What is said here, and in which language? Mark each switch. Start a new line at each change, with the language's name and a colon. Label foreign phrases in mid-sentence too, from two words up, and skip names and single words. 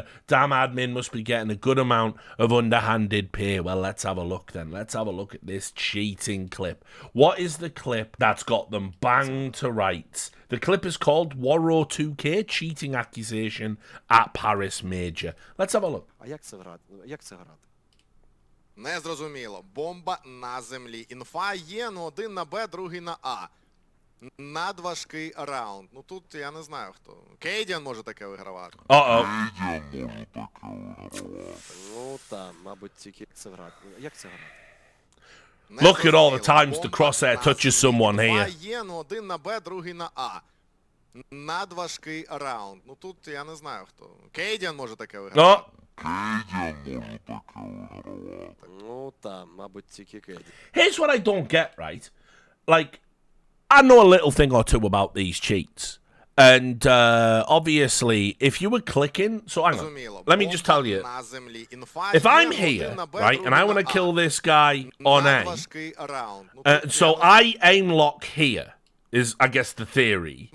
English: Damn admin must be getting a good amount of underhanded pay. Well, let's have a look then. Let's have a look at this cheating clip. What is the clip that's got them banged to rights? The clip is called Warro 2K cheating accusation at Paris Major. Let's have a look.
Ukrainian: Як це грати? Не зрозуміло. Бомба на землі. Інфа є, ну один на Б, другий на А. Надважкий раунд. Ну тут я не знаю хто. Кейдіан може таке вигравати. Ну там, мабуть, тільки це грати. Як це грати?
English: Look at all the times the crosshair touches someone here.
Ukrainian: Є, ну один на Б, другий на А. Надважкий раунд. Ну тут я не знаю хто. Кейдіан може таке вигравати. Ну там, мабуть, тільки Кейдіан.
English: Here's what I don't get, right? Like, I know a little thing or two about these cheats. And obviously, if you were clicking... So hang on. Let me just tell you. If I'm here, right, and I want to kill this guy on A, so I aim lock here, is, I guess, the theory.